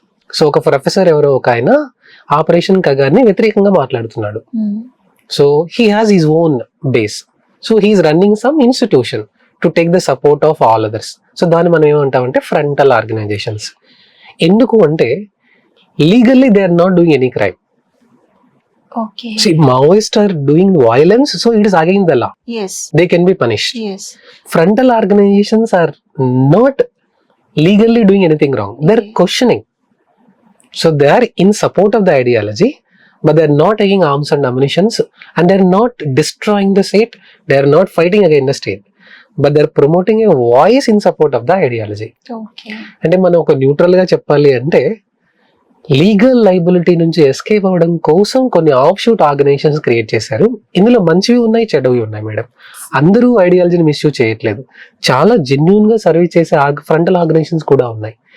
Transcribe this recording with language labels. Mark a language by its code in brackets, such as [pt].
[te] So ఒక professor ఎవరో ఒక ఆయన ఆపరేషన్ కగార్ని వ్యతిరేకంగా మాట్లాడుతున్నాడు. [en] So he has his own base, so he's running some institution to take the support of all others. So [te] దాన్ని మనం ఏమంటామంటే [en] Frontal organizations. [te] ఎందుకు అంటే [en] Legally they are not doing any crime, okay See, Maoists are doing violence, so it is against the law. yes They can be punished. yes Frontal organizations are not legally doing anything wrong. They're Okay. questioning. So they are in support of the ideology, but they're not taking arms and ammunitions, and they're not destroying the state. They're not fighting against the state, but they're promoting a voice in support of the ideology. Okay [te] అంటే మనం ఒక neutral గా చెప్పాలి అంటే legal liability నుంచి escape అవ్వడం కోసం కొన్ని ఆఫ్ షూట్ ఆర్గనైజేషన్స్ క్రియేట్ చేశారు. ఇందులో మంచివి ఉన్నాయి, చెడ్డవి ఉన్నాయి మేడం. అందరూ ఐడియాలజీని మిస్యూజ్ చేయట్లేదు. చాలా జెన్యూన్ గా సర్వీస్ చేసే ఫ్రంటల్ ఆర్గనైజేషన్స్ కూడా ఉన్నాయి.